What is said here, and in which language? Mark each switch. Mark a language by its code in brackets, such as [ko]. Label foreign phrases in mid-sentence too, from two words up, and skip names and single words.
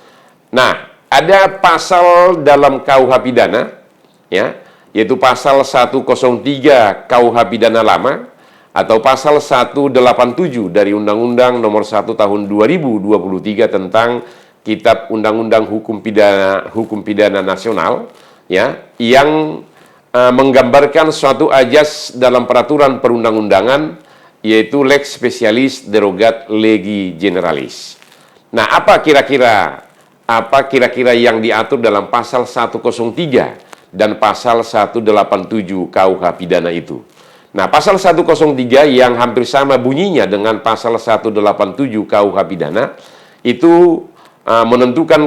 [id] Nah, ada pasal dalam KUH pidana, ya, yaitu pasal 103 KUH pidana lama atau pasal 187 dari Undang-Undang Nomor 1 Tahun 2023 tentang Kitab Undang-Undang Hukum Pidana Nasional, ya, yang menggambarkan suatu ajas dalam peraturan perundang-undangan, yaitu [la] lex specialis derogat legi generalis. [id] Nah, apa kira-kira yang diatur dalam pasal 103 dan pasal 187 KUH pidana itu? Nah, pasal 103 yang hampir sama bunyinya dengan pasal 187 KUH pidana itu menentukan